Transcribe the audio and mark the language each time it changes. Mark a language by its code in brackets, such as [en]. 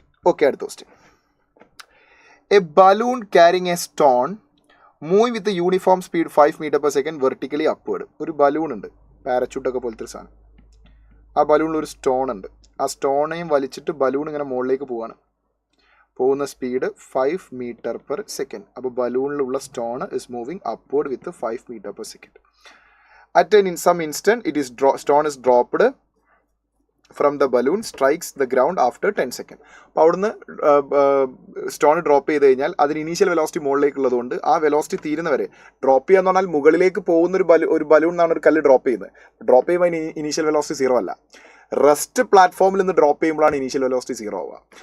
[ml] Okay, അടുത്ത question. [en] A balloon carrying a stone move with uniform speed 5 meter per second vertically upward. [ml] ഒരു balloon ഉണ്ട്, പാരച്യൂട്ടൊക്കെ പോലത്തെ ഒരു സാധനം. ആ ബലൂണിൽ ഒരു സ്റ്റോൺ ഉണ്ട്. ആ സ്റ്റോണേയും വലിച്ചിട്ട് ബലൂൺ ഇങ്ങനെ മുകളിലേക്ക് പോവാണ്. പോകുന്ന [en] Speed 5 meter per second. അപ്പോൾ ബലൂണിലുള്ള stone is moving upward with 5 meter per second. At some instant, stone is dropped from the balloon, strikes the ground after 10 seconds. [ml] അപ്പോൾ അവിടുന്ന് സ്റ്റോൺ ഡ്രോപ്പ് ചെയ്ത് കഴിഞ്ഞാൽ അതിന് ഇനീഷ്യൽ വെലോസിറ്റി മുകളിലേക്കുള്ളതുകൊണ്ട് ആ വെലോസിറ്റി തീരുന്നവരെ ഡ്രോപ്പ് ചെയ്യാന്ന് പറഞ്ഞാൽ മുകളിലേക്ക് പോകുന്ന ഒരു ബലൂൺ എന്നാണ് ഒരു കല്ല് ഡ്രോപ്പ് ചെയ്യുന്നത്. ഡ്രോപ്പ് ചെയ്യുമ്പോൾ ഇനീഷ്യൽ വെലോസിറ്റി 0 അല്ല. റെസ്റ്റ് പ്ലാറ്റ്ഫോമിൽ നിന്ന് ഡ്രോപ്പ് ചെയ്യുമ്പോഴാണ് ഇനീഷ്യൽ വെലോസിറ്റി 0 ആവുക.